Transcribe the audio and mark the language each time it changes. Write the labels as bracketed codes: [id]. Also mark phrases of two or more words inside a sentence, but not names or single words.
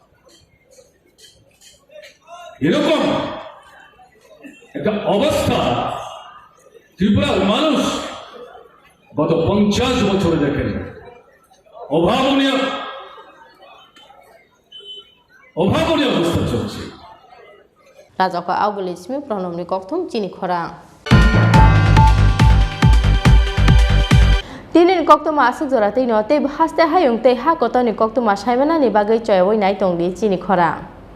[bn] এরকম একটা অবস্থা ত্রিপুরার মানুষ গত 50 বছরে দেখেন। অভাবনীয় অবস্থা চলছে। [trp] Rajaka Augulismi pronomni koktum Chini Khorang. Tinin koktum asuk zorate no te haste hayung te ha kotoni koktum asaimana ni bagai choyoi nai tongdi Chini Khorang.